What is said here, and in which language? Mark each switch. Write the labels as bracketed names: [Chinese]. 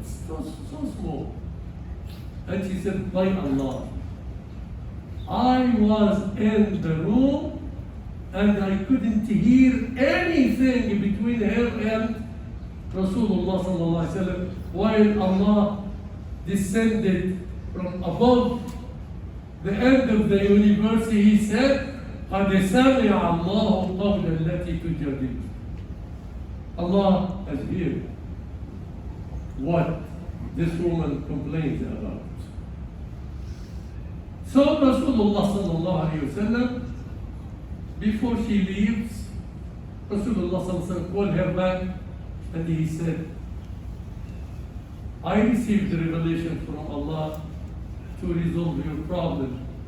[English] It's so small. And she said, by Allah, I was in the room and I couldn't hear anything between her and Rasulullah sallallahu alaihi wasallam while Allah descended from above the end of the universe. [Arabic] He said, قَدْ سَمِعَ اللَّهُ قَوْلَ الَّتِي تُجَادِلُكَ. [English] Allah has heard what this woman complains about. So Rasulullah sallallahu alayhi wa sallam, before she leaves, Rasulullah sallallahu alayhi wa sallam called her back and he said, I received the revelation from Allah to resolve your problem.